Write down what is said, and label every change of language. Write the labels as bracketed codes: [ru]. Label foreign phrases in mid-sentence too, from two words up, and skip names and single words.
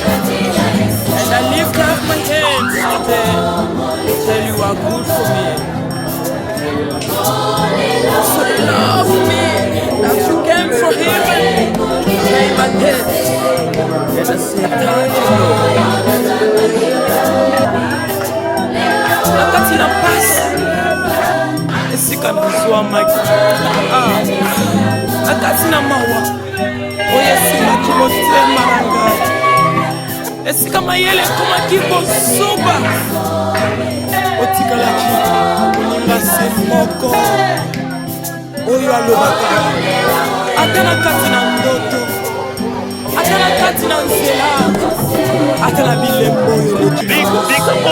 [en] And I lift up my hands today to tell you are good for me. So love me that you came from heaven, came again. And I say thank you, Lord. [ln] Nakati na pasi esika nazwa maki nakati na mawa oyesimaki motema na ngai esika mayele ekomaki kosuba otikalaki koninga se moko oyo alobaka ata na kati na ndoto ata na kati na nzela ata na bilembo oyo lekibika